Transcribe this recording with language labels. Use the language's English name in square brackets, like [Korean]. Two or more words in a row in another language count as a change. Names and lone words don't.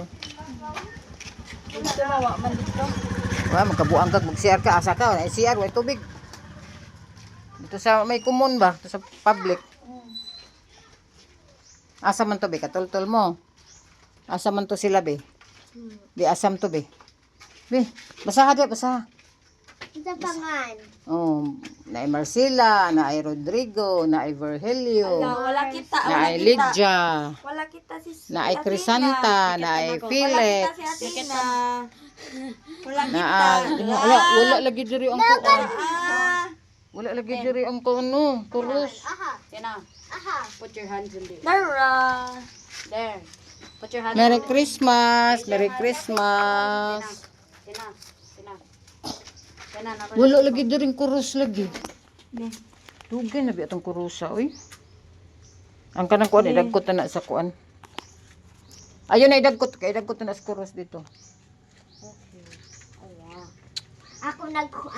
[Cebuano] Gusto mawa man dito. Wah, magkabuang kag mag-CR ka, asa ka, may CR, may tubig. [Filipino] Dito sa may common ba? Dito sa public. [Cebuano] Asa man to be, katultol mo. Asa man to sila be. Di asam to be. Be, basaha di, basaha. Sa pangan. Oh, na Marcela, na Rodrigo, na Virgilio, Wala kita. na Lydia, Wala kita si na Crisanta, na Philip, Wala kita si Athena. Wala na kita. wala lagi diri ang kuan. Ah. Wala lagi diri ang kuno, kurus. Aha. Tina, Aha. [English] put your hands in there. [Cebuano] Dara. [English] There. Put your hands Merry Christmas, Merry Christmas. [Cebuano] Tina. Tina. Tina, na Wala lagi diri kurus lagi. Dugay na bi atong kurusa oy. Ang kanang kuan idagkot na sa kuan. Ayun na idagkot kay idagkot na sa kurus dito. [English] Oh, wow. [Cebuano] Ako nagkuan.